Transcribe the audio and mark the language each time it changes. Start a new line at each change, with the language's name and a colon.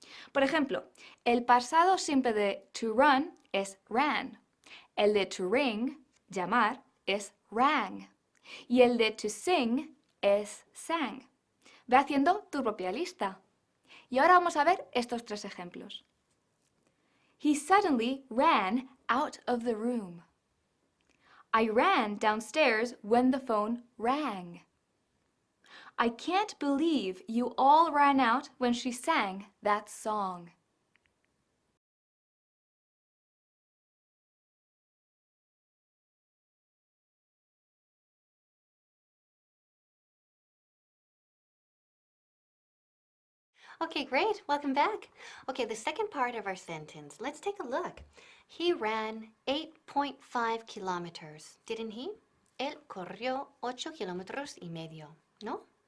Spanish: Por ejemplo, el pasado simple de to run es ran, el de to ring, llamar, es rang y el de to sing es sang. Ve haciendo tu propia lista. Y ahora vamos a ver estos tres ejemplos.
English: He suddenly ran out of the room. I ran downstairs when the phone rang. I can't believe you all ran out when she sang that song. Okay, great. Welcome back. Okay, the second part of our sentence. Let's take a look. He ran 8.5 kilometers, didn't he?
Spanish: Él corrió 8,5 kilómetros, ¿no?